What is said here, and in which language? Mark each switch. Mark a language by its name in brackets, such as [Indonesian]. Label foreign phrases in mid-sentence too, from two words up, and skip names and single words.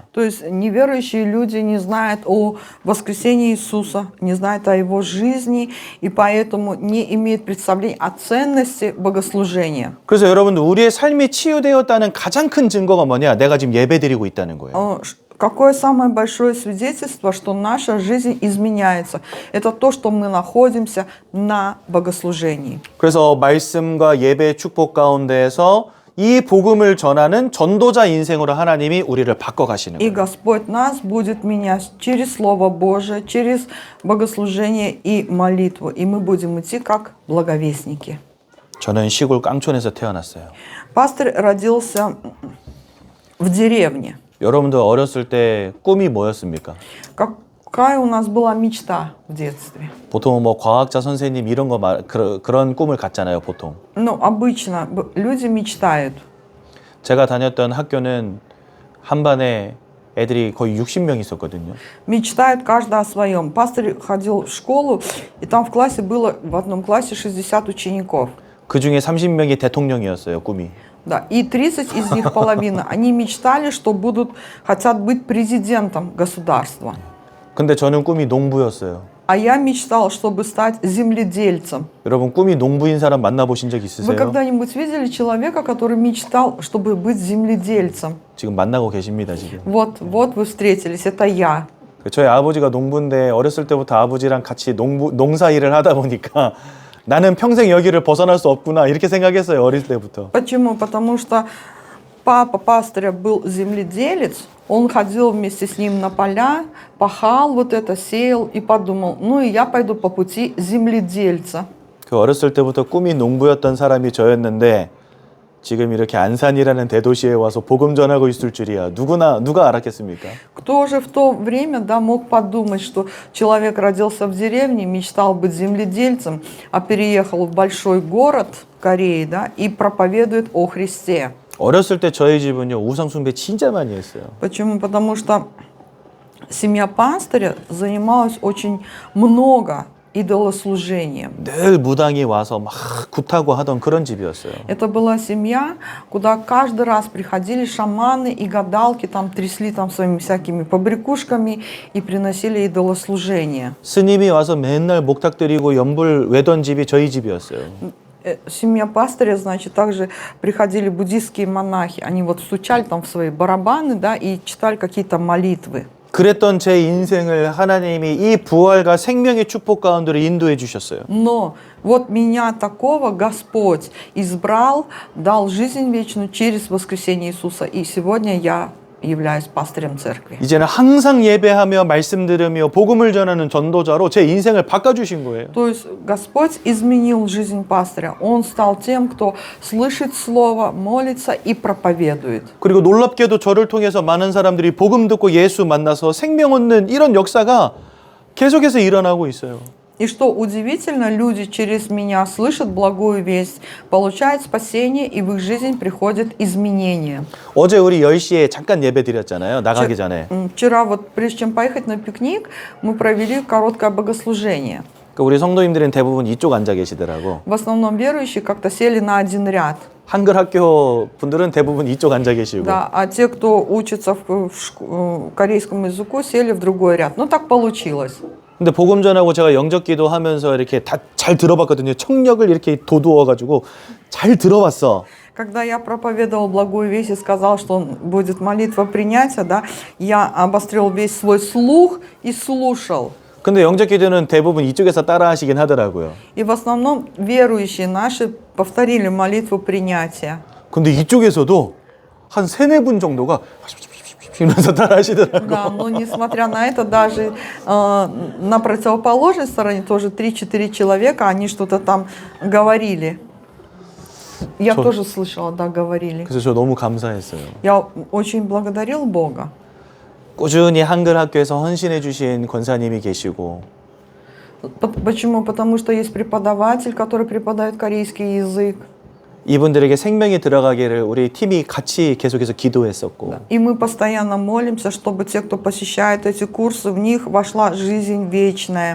[Russian] То есть неверующие люди не знают о воскресении Иисуса, не знают о Его жизни, и поэтому не имеют представления о ценности богослужения. [Korean] 그래서 여러분들 우리의 삶이 치유되었다는 가장 큰 증거가 뭐냐? 내가 지금 예배드리고 있다는 거예요. [Russian] Какое самое большое свидетельство, что наша жизнь изменяется? Это то, что мы находимся на богослужении. [Korean] 그래서 말씀과 예배의 축복 가운데에서 이 복음을 전하는 전도자 인생으로 하나님이 우리를 바꿔가시는 [Russian] И [Korean] 거예요. [Russian] Господь нас будет менять через Слово Божие, через богослужение и молитву. И мы будем идти как благовестники. [Korean] 저는 시골 깡촌에서 태어났어요. [Russian] Пастор родился в деревне. [Korean] 여러분들 어렸을 때 꿈이 뭐였습니까? [Russian] Какая у нас была мечта в детстве? [Korean] 보통 뭐 과학자 선생님 이런 거 그런 꿈을 갖잖아요, 보통. [Russian] Ну, обычно люди мечтают. [Korean] 제가 다녔던 학교는 한 반에 애들이 거의 60명 있었거든요. [Russian] Мечтает каждый о своем. Пастор ходил в школу, и там в классе было, в одном классе 60 учеников. [Korean] 그 중에 30명이 대통령이었어요, 꿈이. [Russian] Да, и 30 из них, половина, они мечтали, что хотят быть президентом государства. [Korean] 근데 저는 꿈이 농부였어요. [Russian] А я мечтал, чтобы стать земледельцем. [Korean] 여러분 꿈이 농부인 사람 만나보신 적 [Russian] Вы [Korean] 있으세요? [Russian] когда-нибудь видели человека, который мечтал, чтобы быть земледельцем? [Korean] 지금 만나고 계십니다, 지금. [Russian] Вот вы встретились, это я. [Korean] 저희 아버지가 농부인데 어렸을 때부터 아버지랑 같이 농사 일을 하다 보니까 나는 평생 여기를 벗어날 수 없구나 이렇게 생각했어요, 어릴 때부터. [Russian] Почему? Потому что папа пастыря был земледелец, он ходил вместе с ним на поля, пахал вот это, сеял и подумал, ну и я пойду по пути земледельца. [Korean] 그 어렸을 때부터 꿈이 농부였던 사람이 저였는데 지금 이렇게 안산이라는 대도시에 와서 복음 전하고 있을 줄이야. 누가 알았겠습니까? [Russian] Кто же в то время, да, мог подумать, что человек родился в деревне, мечтал быть земледельцем, а переехал в большой город Кореи, да, и проповедует о Христе. [Korean] 어렸을 때 저희 집은요 우상 숭배 진짜 많이 했어요. [Russian] Почему? Потому что семья пастыря занималась очень много идолослужением. [Korean] 늘 무당이 와서 막 굿하고 하던 그런 집이었어요. [Russian] Это была семья, куда каждый раз приходили шаманы и гадалки, там трясли там своими всякими побрякушками и приносили идолослужение. [Korean] 스님이 와서 맨날 목탁 드리고 연불 외던 집이 저희 집이었어요. [Russian] Семья пастыря, значит, также приходили буддийские монахи. Они вот стучали там в свои барабаны, да, и читали какие-то молитвы. [Korean] 그랬던 제 인생을 하나님이 이 부활과 생명의 축복 가운데로 인도해 주셨어요. [Russian] Но вот меня такого Господь избрал, дал жизнь вечную через воскресение Иисуса. И сегодня я являюсь пастырем церкви. [Korean] 이제는 항상 예배하며 말씀 들으며 복음을 전하는 전도자로 제 인생을 바꿔주신 거예요. [Russian] То есть Господь изменил жизнь пастыря. Он стал тем, кто слышит Слово, молится и проповедует. [Korean] 그리고 놀랍게도 저를 통해서 많은 사람들이 복음 듣고 예수 만나서 생명 얻는 이런 역사가 계속해서 일어나고 있어요. [Russian] И что удивительно, люди через меня слышат благую весть, получают спасение, и в их жизнь приходят изменения. [Korean] 어제 우리 10시에 잠깐 예배 드렸잖아요. 나가기 전에. [Russian] Вчера вот, прежде чем поехать на пикник, мы провели короткое богослужение. [Korean] 그러니까 우리 성도님들은 대부분 이쪽 앉아 계시더라고. [Russian] В основном верующие как-то сели на один ряд. [Korean] 한글 학교 분들은 대부분 이쪽 앉아 계시고. [Russian] Да, а те, кто учится в корейскому языку, сели в другой ряд. Ну, так получилось. [Korean] 근데 복음 전하고 제가 영접기도 하면서 이렇게 다 잘 들어봤거든요. 청력을 이렇게 돋우어 가지고 잘 들어봤어. [Russian] Когда я проповедовал благую весть и сказал, что будет молитва принятия, да, я обострил весь свой слух и слушал. [Korean] 근데 영접기도는 대부분 이쪽에서 따라 하시긴 하더라고요. [Russian] И в основном верующие наши повторили молитву принятия. [Korean] 근데 이쪽에서도 한 3-4분 정도가 이러면서 따라 하시더라고요. [Russian] Да, но несмотря на это, даже на противоположной стороне тоже 3-4 человека, они что-то там говорили. Я тоже слышала, да, говорили. [Korean] 그래서 저 너무 감사했어요. [Russian] Я очень благодарил Бога. [Korean] 꾸준히 한글 학교에서 헌신해 주신 권사님이 계시고 [Russian] Почему? Потому что есть преподаватель, который преподает корейский язык. [Korean] 이분들에게 생명이 들어가기를 우리 팀이 같이 계속해서 기도했었고 [Russian] И мы постоянно молимся, чтобы те, кто посещает эти курсы, в них вошла жизнь вечная.